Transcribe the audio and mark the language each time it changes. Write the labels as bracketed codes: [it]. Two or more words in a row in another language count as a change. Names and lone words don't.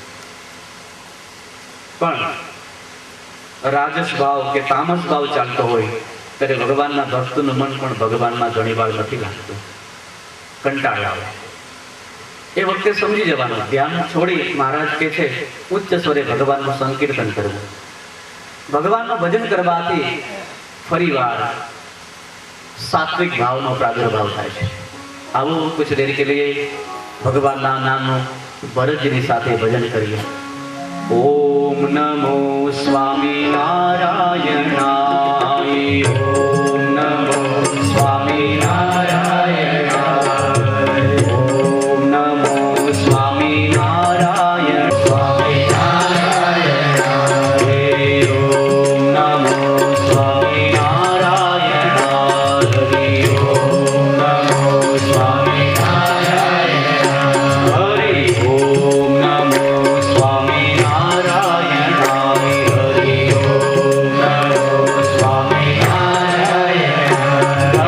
[gu] પણ રાજસ ભાવ કે તામસ ભાવ ચાલતો હોય ત્યારે ભગવાનના ભક્તનું મન પણ ભગવાનમાં ઘણી વાર નથી લાગતું, કંટાળ આવે. એ વખતે સમજી જવાનું, ધ્યાન છોડી મહારાજ કહે છે ઉચ્ચ સ્વરે ભગવાનનું સંકીર્તન કરવું. ભગવાનનું ભજન કરવાથી ફરીવાર સાત્વિક ભાવનો પ્રાદુર્ભાવ થાય છે। આવો [hi] कुछ देर के लिए [gu] ભગવાનના નામનો ભરતજીની સાથે ભજન કરીએ। [sa] ओम नमो स्वामी नारायणाय, ओम नमो स्वामी नारायणाय, ओम नमो स्वामी नारायण, स्वामी नारायणाय, ओम नमो स्वामी नारायणाय, ओम नमो स्वामी नारायणाय, हरि ओम नमो स्वामी नारायणाय, हरि ओम नमो स्वामी नारायणाय।